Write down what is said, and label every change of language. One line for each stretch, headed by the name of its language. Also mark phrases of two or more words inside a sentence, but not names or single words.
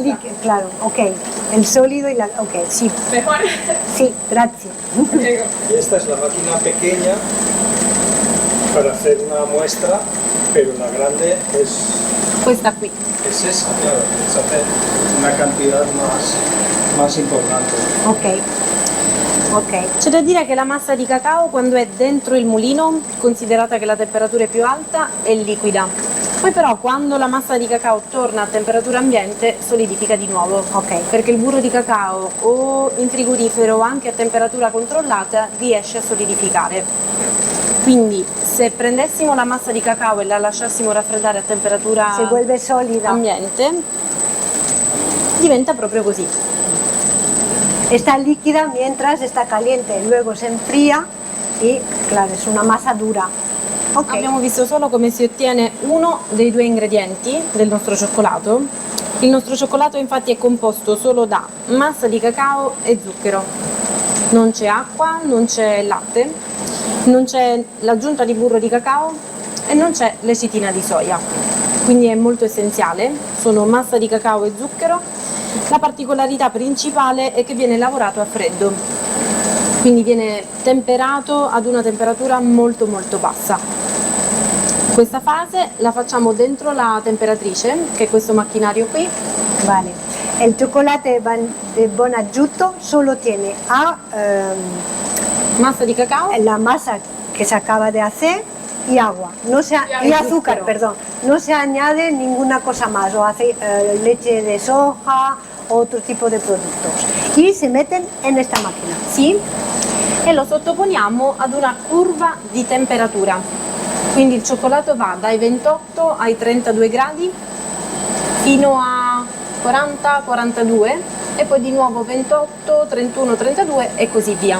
Spanish: Claro, ok. El sólido y la... Ok, sí. ¿Mejor? Sí, gracias. Y esta es la máquina pequeña para hacer una muestra, pero la grande es
Italian: Questa qui.
Spanish: esa, claro, es hacer una cantidad más importante. Ok.
Italian: C'è da dire che la massa di cacao quando è dentro il mulino, considerata che la temperatura è più alta, è liquida. Poi però quando la massa di cacao torna a temperatura ambiente solidifica di nuovo. Ok. Perché il burro di cacao o in frigorifero o anche a temperatura controllata riesce a solidificare. Quindi se prendessimo la massa di cacao e la lasciassimo raffreddare a temperatura
Spanish: Se vuelve sólida.
Italian: ambiente, diventa proprio così.
Spanish: Está líquida mientras está caliente, luego se enfría y, claro, es una masa dura. Ok.
Italian: Abbiamo visto solo come si ottiene uno dei due ingredienti del nostro cioccolato. Il nostro cioccolato infatti è composto solo da massa di cacao e zucchero. Non c'è acqua, non c'è latte, non c'è l'aggiunta di burro di cacao e non c'è lecitina di soia. Quindi è molto essenziale, sono massa di cacao e zucchero. La particolarità principale è che viene lavorato a freddo, quindi viene temperato ad una temperatura molto bassa. Questa fase la facciamo dentro la temperatrice, che è questo macchinario qui.
Spanish: Vale. El chocolate de Bonaggiuto solo tiene
Italian: Massa di cacao,
Spanish: la masa que se acaba de hacer y agua, y azúcar, perdón. No se añade ninguna cosa más, o leche de soja, otro tipo de productos. Y se meten en esta máquina.
Italian: sì, e lo sottoponiamo ad una curva di temperatura. Quindi il cioccolato va dai 28 ai 32 gradi fino a 40-42 e poi di nuovo 28, 31, 32 e così via.